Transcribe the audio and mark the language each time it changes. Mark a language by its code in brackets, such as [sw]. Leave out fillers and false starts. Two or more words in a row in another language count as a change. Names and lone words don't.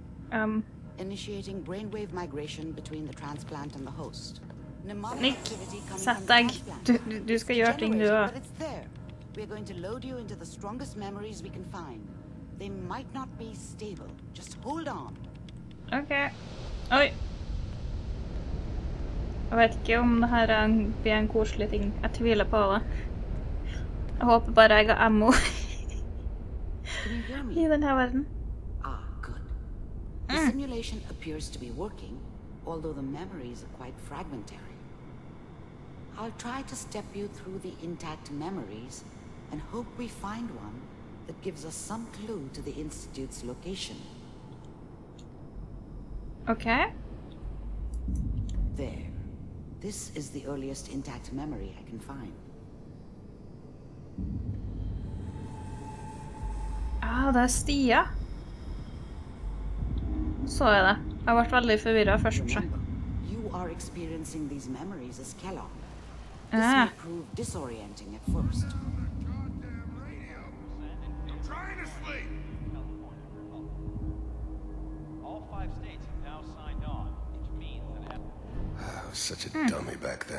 [en] Initiating brainwave migration between the transplant and the host. Nick, [no] satt deg. Du skal gjøre ting du også. [en] But it's there. We're going to load you into the strongest memories we can find. They might not be stable. Just hold on. Okay. Oi. [no] Jeg vet ikke om det her blir en koselig ting. Jeg tviler på det. Jeg håper bare jeg har ammo I denne verden. [en] Ah, good. The simulation appears to be working, although the memories are quite fragmentary. I'll try to step you through the intact memories and hope we find one that gives us some clue to the Institute's location. Okay. There. This is the earliest intact memory I can find. [no] Ah, det Stia. Så det. Jeg ble veldig forvirret først. [en] Remember, you are experiencing these memories as Kellogg. This may prove disorienting at first. I was such a dummy back then.